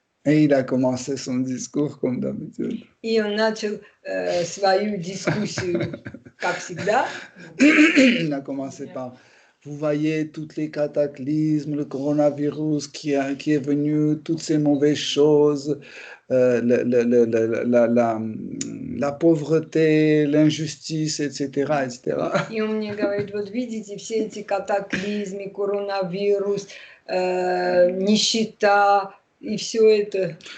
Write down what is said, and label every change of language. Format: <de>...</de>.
<fr>Et il a commencé son discours comme d'habitude.</fr> <ru>И он начал свою дискуссию, как всегда.</ru> <fr>Il a commencé par, vous voyez, tous les cataclysmes, le coronavirus qui est venu, toutes ces mauvaises choses, la pauvreté, l'injustice, etc., etc.</fr> <ru>И он мне говорит, вот видите, все эти катаклизмы, коронавирус, нищета, и все это.</ru>